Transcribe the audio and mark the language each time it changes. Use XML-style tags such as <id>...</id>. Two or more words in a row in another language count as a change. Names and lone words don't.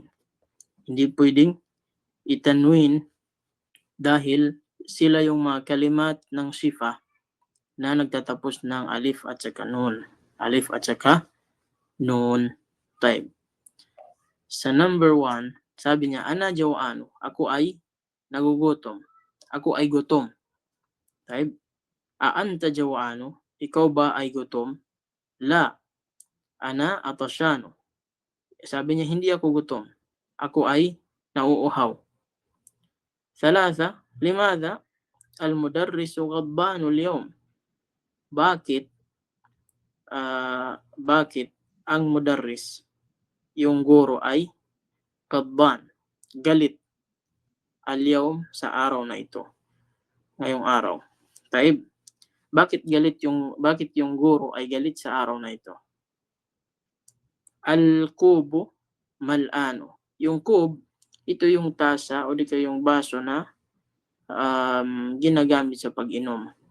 <tl>Hindi pwedeng itanwin dahil sila yung mga kalimat ng sifa na nagtatapos ng alif at saka nun. Alif at saka nun. Type. Sa number 1, sabi niya,</tl> <ar>أنا جوعان,</ar> <tl>ako ay nagugutom. Ako ay gutom. Type.</tl> <ar>أنت جوعان,</ar> <tl>ikaw ba ay gutom?</tl> <ar>لا. أنا عطشان.</ar> <tl>Sabi niya, hindi ako gutom. Ako ay nauuhaw.</tl> <ar>ثلاثة، لماذا المدرس غضبان اليوم?</ar> <tl>Bakit ang mudarris, yung guro ay ghadban, galit al-yawm sa araw na ito, ngayong araw? Taib. Bakit yung guro ay galit sa araw na ito?</tl> <ar>الكوب ملآن.</ar> <tl>Yung kub, ito yung tasa o di kaya yung baso na ginagamit sa pag-inom.</tl>